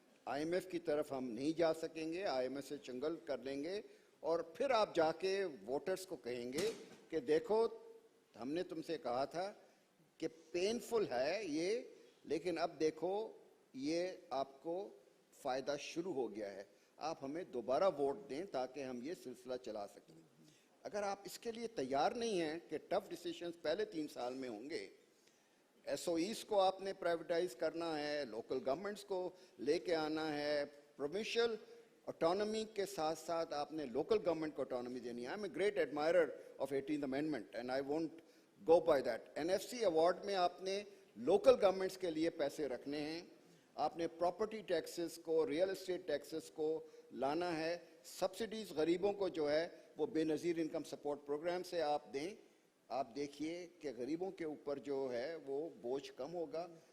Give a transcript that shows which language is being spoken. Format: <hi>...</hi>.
<ur>IMF کی طرف ہم نہیں جا سکیں گے, IMF سے چنگل کر لیں گے, اور پھر آپ جا کے ووٹرز کو کہیں گے کہ دیکھو ہم نے تم سے کہا تھا کہ پینفل ہے یہ, لیکن اب دیکھو یہ آپ کو فائدہ شروع ہو گیا ہے, آپ ہمیں دوبارہ ووٹ دیں تاکہ ہم یہ سلسلہ چلا سکیں. اگر آپ اس کے لیے تیار نہیں ہیں کہ ٹف ڈیسیشنز پہلے 3 سال میں ہوں گے, SOEs کو آپ نے پرائیویٹائز کرنا ہے, لوکل گورنمنٹس کو لے کے آنا ہے, پروونشل اٹانومی کے ساتھ ساتھ آپ نے لوکل گورنمنٹ کو اٹانومی دینی ہے.</ur> <en>I am a great admirer of 18th Amendment and I won't go by that.</en> <ur>NFC award میں آپ نے لوکل گورنمنٹس کے لیے پیسے رکھنے ہیں, آپ نے پراپرٹی ٹیکسز کو, ریئل اسٹیٹ ٹیکسز کو لانا ہے, سبسڈیز غریبوں کو جو ہے وہ بے نظیر انکم سپورٹ پروگرام سے آپ دیں. آپ دیکھیے کہ غریبوں کے اوپر جو ہے وہ بوجھ کم ہوگا.</ur>